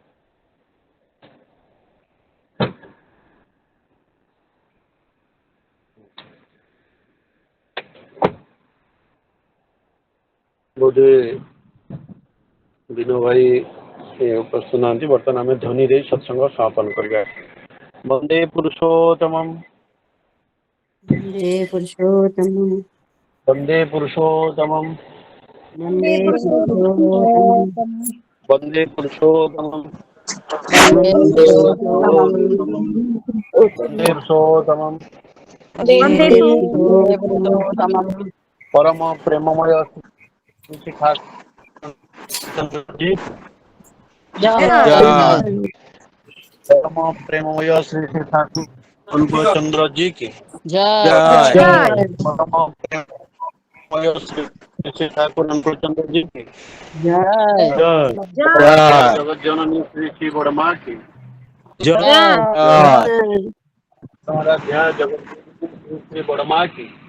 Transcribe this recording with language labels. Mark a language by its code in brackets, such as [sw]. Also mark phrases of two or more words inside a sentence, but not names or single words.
[or] ବୋଧେ ବିନୋ ଭାଇ ଉପସ୍ଥିତ ନାହାନ୍ତି। ବର୍ତ୍ତମାନ ଆମେ ଧ୍ୱନି ଦେଇ ସତ୍ସଙ୍ଗ ସମାପନ କରିବା। [sa] ବନ୍ଦେ ପୁରୁଷୋତ୍ତମମ୍, वन्दे पुरुषोत्तमं ବନ୍ଦେ ପୁରୁଷୋତ୍ତମମ୍, वन्दे पुरुषोत्तमं ବନ୍ଦେ ପୁରୁଷୋତ୍ତମମ୍, वन्दे ବନ୍ଦେ पुरुषोत्तमं ପୁରୁଷୋତ୍ତମମ୍। वन्दे पुरुषोत्तमं [or] ପରମ ପ୍ରେମମୟ ଶ୍ରୀ ଠାକୁର [hi] जय [or] ଜୟ। ପରମ ପ୍ରେମମୟ ଶ୍ରୀ ଠାକୁର [hi] अनुकूलचंद्र जी की जय श्री ठाकुर अनुकूलचंद्र जी की जय जगत जननी श्री श्री बड़मा की आराध्या जगत जननी श्री बड़मा की